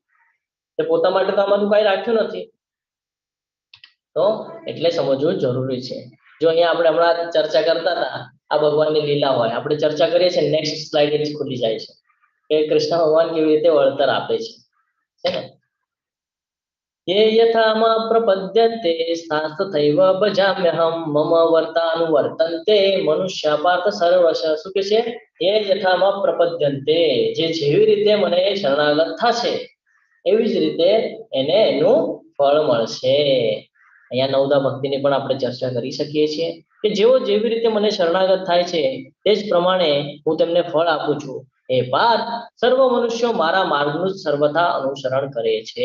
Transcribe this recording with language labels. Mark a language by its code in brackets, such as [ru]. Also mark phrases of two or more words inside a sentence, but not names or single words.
[gu] તે પોતા માટે તો આમાં કઈ રાખ્યું નથી. તો એટલે સમજવું જરૂરી છે. જો અહીંયા આપણે હમણાં ચર્ચા કરતા હતા, આ ભગવાનની લીલા હોય, આપણે ચર્ચા કરીએ છીએ, [en] next slide [gu] જ ખુલી જાય છે કે કૃષ્ણ ભગવાન કેવી રીતે વળતર આપે છે ને. [sa] ये यथा प्रपद्यन्ते स्थास्तथैव भजाम्यहं मम वर्तानुवर्तन्ते मनुष्य पार्थ सर्वश. [gu] શું કે છે? [sa] ये यथा प्रपद्यन्ते, [gu] જે જેવી રીતે મને શરણાગત થશે એવી જ રીતે એને એનું ફળ મળશે. અહીંયા નવદા ભક્તિની પણ આપણે ચર્ચા કરી શકીએ છીએ કે જેઓ જેવી રીતે મને શરણાગત થાય છે તે જ પ્રમાણે હું તેમને ફળ આપું છું. એ પાર્થ, સર્વ મનુષ્યો મારા માર્ગનું જ સર્વથા અનુસરણ કરે છે.